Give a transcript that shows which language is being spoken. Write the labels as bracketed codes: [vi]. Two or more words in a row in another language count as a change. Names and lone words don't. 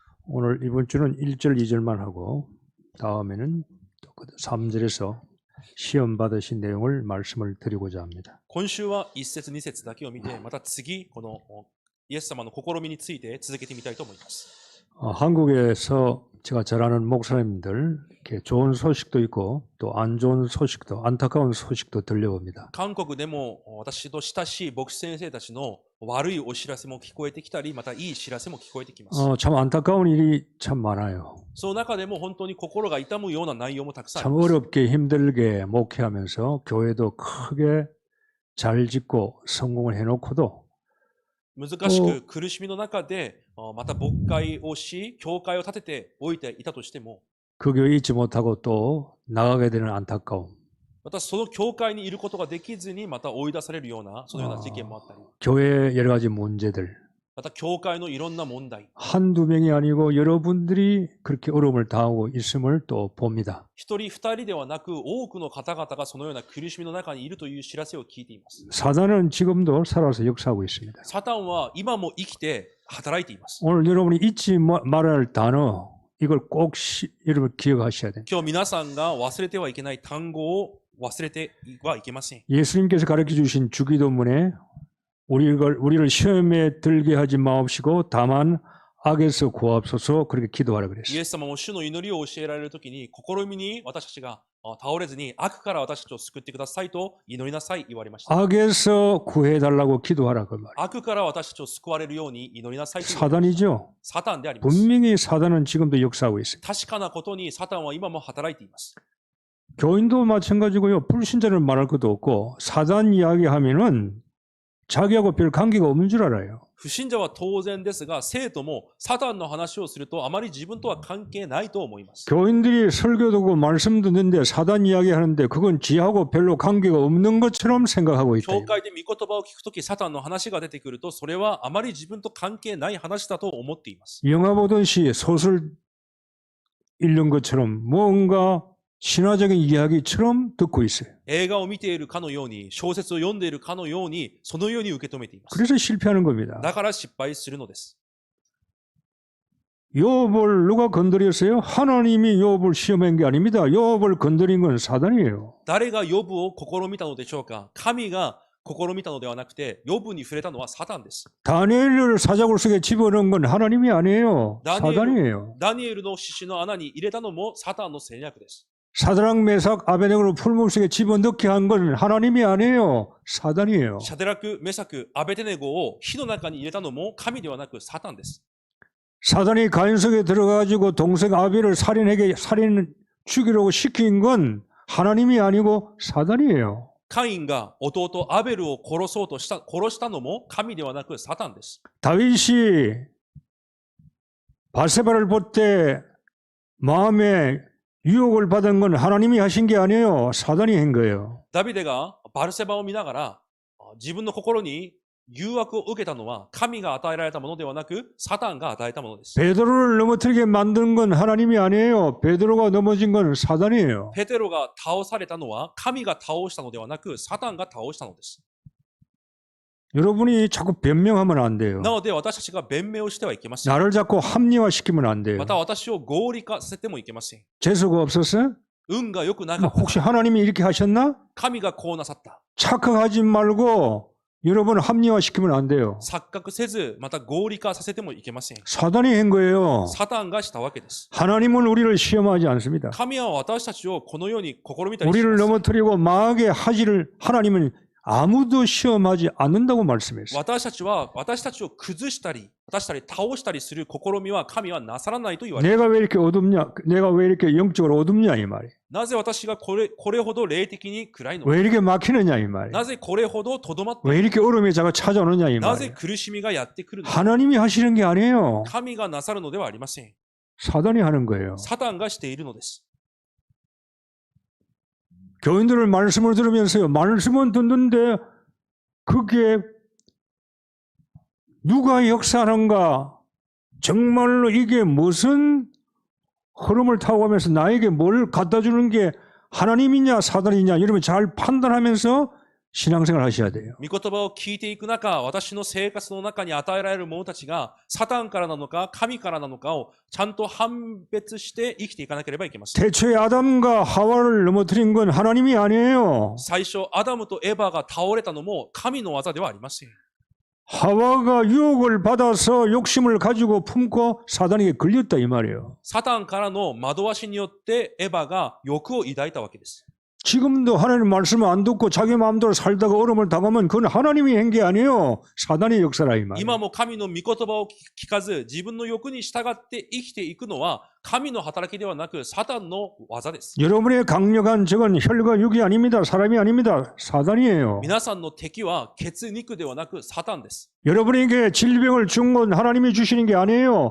[ko] 오늘 이번 주는 1절, 2절만 하고 다음에는 3절에서 시험 받으신 내용을 말씀을 드리고자 합니다. [ja] 今週は1節2節だけを見て、また次このイエス様の試みについて続けてみたいと思います。 [ko] 한국에서 제가 잘 아는 목사님들 이렇게 좋은 소식도 있고 또 안 좋은 소식도 안타까운 소식도 들려옵니다. [ja] 韓国でも私と親しい牧師先生たちの悪いお知らせも聞こえてきたり、またいい知らせも聞こえてきます。 [ko] 참 안타까운 일이 참 많아요. [ja] その中でも本当に心が痛むような内容もたくさんあ [ko] 참 [ja] ります。 [ko] 어렵게 힘들게 목회하면서 교회도 크게 잘 짓고 성공을 해놓고도 [ja] 難しく苦しみの中でまた牧会をし、教会を建てておいていたとしても、 [ko] 그 교회에 있지 못하고 또 나가게 되는 안타까움. [ja] またその教会にいることができずにまた追い出されるようなそのような事件もあったり、 [ko] 교회의 여러 가지 문제들. [ja] また教会のいろんな問題、 [ko] 한두 명이 아니고 여러분들이 그렇게 어려움을 당하고 있음을 또 봅니다. [ja] 一人二人ではなく多くの方々がそのような苦しみの中にいるという知らせを聞いています。 [ko] 사단은 지금도 살아서 역사하고 있습니다. [ja] サタンは今も生きて働いています。 [ko] 오늘 여러분이 잊지 말아야 할 단어 이걸 꼭 여러분 기억하셔야 돼요. [ja] 今日皆さんが忘れてはいけない単語を忘れてはいけません。 [ko] 예수님께서 가르쳐 주신 주기도문에 우리를 시험에 들게 하지 마옵시고 다만 악에서 구하옵소서 그렇게 기도하라 [ja] イ [ko] 그랬어요. [ja] エス様も主の祈りを教えられるときに、試みに私たちが倒れずに悪から私たちを救ってくださいと祈りなさい言われました。 [ko] 악에서 구해달라고 기도하라 그 말이에요. [ja] 悪から私たちを救われるように祈りなさいと言われました。 [ko] 사단이죠. [ja] サタンであります。 [ko] 분명히 사단은 지금도 역사하고 있어요. [ja] 確かなことにサタンは今も働いています。 [ko] 교인도 마찬가지고요. 불신자를 말할 것도 없고 사단 이야기하면은 자기하고 별 관계가 없는 줄 알아요. [ja] 不信者は当然ですが、生徒もサタンの話をするとあまり自分とは関係ないと思います。 [ko] 교인들이 설교 듣고 말씀 듣는데 사단 이야기하는데 그건 지하고 별로 관계가 없는 것처럼 생각하고 있다. [ja] 教会で御言葉を聞くとき、サタンの話が出てくると、それはあまり自分と関係ない話だと思っています。 [ko] 영화 보듯이 소설 읽는 것처럼 뭔가 신화적인 이야기처럼 듣고 있어요. [ja] 映画を見ているかのように、小説を読んでいるかのように、そのように受け止めています。 [ko] 그래서 실패하는 겁니다. [ja] だから失敗するのです。 [ko] 욥을 누가 건드렸어요? 하나님이 욥을 시험한 게 아닙니다. 욥을 건드린 건 사단이에요. [ja] 誰がヨブを試みたのでしょうか。神が試みたのではなくて、ヨブに触れたのはサタンです。 [ko] 다니엘을 사자굴 속에 집어넣은 건 하나님이 아니에요. 사단이에요. [ja] ダニエルの獅子の穴に入れたのもサタンの戦略です。 [ko] 사드락 메삭 아베네고를 풀물 속에 집어넣게 한 건 하나님이 아니에요. 사단이에요. [ja] シャデラク、メサク、アベテネゴを火の中に入れたのも神ではなくサタンです。 [ko] 사단이 가인 속에 들어가지고 동생 아벨을 죽이려고 시킨 건 하나님이 아니고 사단이에요. [ja] カインが弟アベルを殺したのも神ではなくサタンです。 [ko] 다윗이 바세바를 볼 때 마음에 유혹을 받은 건 하나님이 하신 게 아니에요. 사단이 한 거예요. [ja] ダビデがバルセバを見ながら自分の心に誘惑を受けたのは神が与えられたものではなくサタンが与えたものです。 [ko] 베드로를 넘어뜨리게 만든 건 하나님이 아니에요. 베드로가 넘어진 건 사단이에요. [ja] ペテロが倒されたのは神が倒したのではなくサタンが倒したのです。 [ko] 여러분이 자꾸 변명하면 안 돼요. [ja] なので私たちが弁明をしてはいけません。 [ko] 나를 자꾸 합리화시키면 안 돼요. [ja] また私を合理化させてもいけません。 [ko] 재수가 없었어요? [ja] 運が良くなかった。 [ko] 혹시 하나님이 이렇게 하셨나? [ja] 神がこうなさった。 [ko] 착각하지 말고 여러분 합리화시키면 안 돼요. [ja] 錯覚せず、また合理化させてもいけません。 [ko] 사단이 한 거예요. [ja] サタンがしたわけです。 [ko] 하나님은 우리를 시험하지 않습니다. [ja] 神は私たちをこのように試みたりし [ko] 우리를 [ja] ます。 [ko] 넘어뜨리고 망하게 하지를 하나님은 아무도 시험하지 않는다고 말씀했어요. [ja] 私たちを崩したり倒したりする試みは神はなさらないと言われる。 [ko] 내가 왜 이렇게 어둡냐? 내가 왜 이렇게 영적으로 어둡냐 이 말이에요. [ja] なぜ私がこれほど霊的に暗いのか。 [ko] 왜 이렇게 막히느냐 이 말이에요. [ja] なぜこれほどとどまってい [ko] 왜 [ja] る [ko] 이렇게 어려움이 자꾸 찾아오느냐 이 [ja] なぜ [ko] 말이에요. [ja] 苦しみがやってくるのか。 [ko] 하나님이 하시는 게 아니에요. [ja] 神がなさるのではありません。 [ko] 사단이 하는 거예요. [ja] サタンがしているのです。 [ko] 교인들을 말씀을 들으면서요. 말씀은 듣는데 그게 누가 역사하는가? 정말로 이게 무슨 흐름을 타고 가면서 나에게 뭘 갖다 주는 게 하나님이냐 사단이냐 여러분 잘 판단하면서 신앙생활 하셔야 돼요. [ja] 御言葉を聞いていく中、私の生活の中に与えられる者たちが、サタンからなのか、神からなのかをちゃんと判別して生きていかなければいけません。 [ko] 태초에 아담과 하와를 넘어뜨린 건 하나님이 아니에요. [ja] 最初、アダムとエバが倒れたのも神の技ではありません。 [ko] 하와가 유혹을 받아서 욕심을 가지고 품고 사단에게 걸렸다 이 말이에요. [ja] サタンからの惑わしによってエバが欲を抱いたわけです。 [ko] 지금도 하나님 말씀을 안 듣고 자기 마음대로 살다가 어려움을 당하면 그건 하나님이 한 게 아니에요. 사단의 역사라 이 말이에요. [ja] 今も神の御言葉を聞かず、自分の欲に従って生きていくのは、神の働きではなく、サタンの技です。 [ko] 여러분의 강력한 적은 혈과 육이 아닙니다. 사람이 아닙니다. 사단이에요. [ja] 皆さんの敵は血肉ではなく、サタンです。 [ko] 여러분에게 질병을 준 건 하나님이 주시는 게 아니에요.